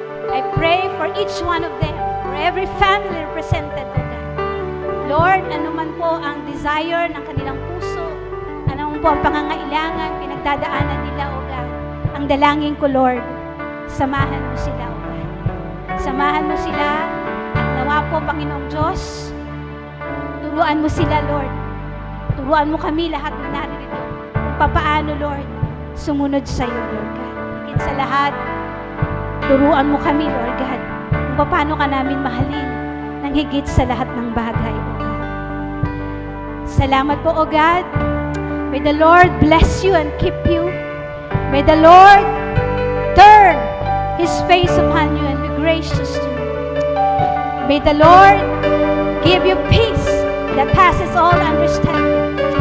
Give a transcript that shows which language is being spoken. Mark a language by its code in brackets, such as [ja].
[en] I pray for each one of them, for every family represented, O God. [tl] Lord, anuman po ang desire ng kanilang puso, anuman po ang pangangailangan, pinagdadaanan nila, O God. Ang dalangin ko, Lord, samahan mo sila, O God. Samahan mo sila, at nawa po, Panginoong Diyos, turuan mo sila, Lord. Turuan mo kami lahat na narito kung paano, Lord, sumunod sa iyo, Lord God. Higit sa lahat, turuan mo kami, Lord God, kung paano ka namin mahalin ng higit sa lahat ng bagay, O God. Salamat po, O God. [en] May the Lord bless you and keep you. May the Lord turn His face upon you and be gracious to you. May the Lord give you peace that passes all understanding.